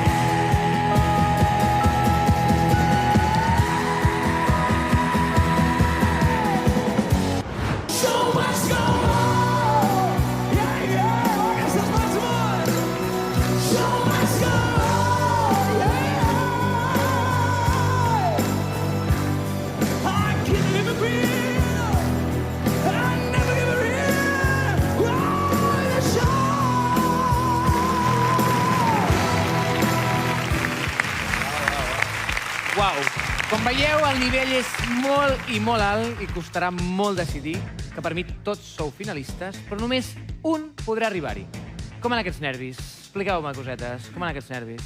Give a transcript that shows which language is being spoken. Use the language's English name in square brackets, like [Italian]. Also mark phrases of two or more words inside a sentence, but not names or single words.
[English] So much going on, yeah, this is much more. So much going on, yeah. I can't live a real, I never give a real. Oh, the show. [Catalan] Uau! Com veieu, el nivell és molt i molt alt i costarà molt decidir que per mi tots sou finalistes, però només un podrà arribar-hi. Com han aquests nervis? Expliqueu-me cosetes. Com han aquests nervis?